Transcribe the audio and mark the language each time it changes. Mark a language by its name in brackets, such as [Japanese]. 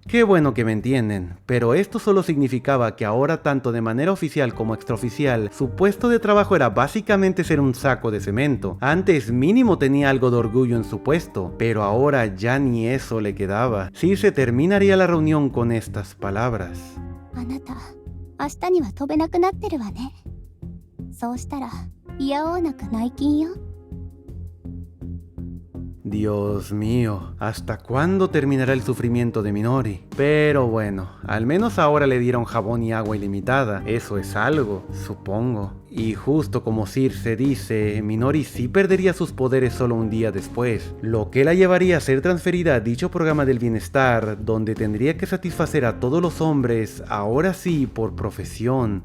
[Spanish] Qué bueno que me entienden, pero esto solo significaba que ahora tanto de manera oficial como extraoficial, su puesto de trabajo era básicamente ser un saco de cemento. Antes mínimo tenía algo de orgullo en su puesto, pero ahora ya ni eso le quedaba. Circe terminaría la reunión con estas palabras. [Japanese] あなた、明日には飛べなくなってるわね。そうしたら、いやおうなく内勤よ。 [Spanish] Dios mío, ¿hasta cuándo terminará el sufrimiento de Minori? Pero bueno, al menos ahora le dieron jabón y agua ilimitada, eso es algo, supongo. Y justo como Circe dice, Minori sí perdería sus poderes solo un día después, lo que la llevaría a ser transferida a dicho programa del bienestar, donde tendría que satisfacer a todos los hombres, ahora sí por profesión.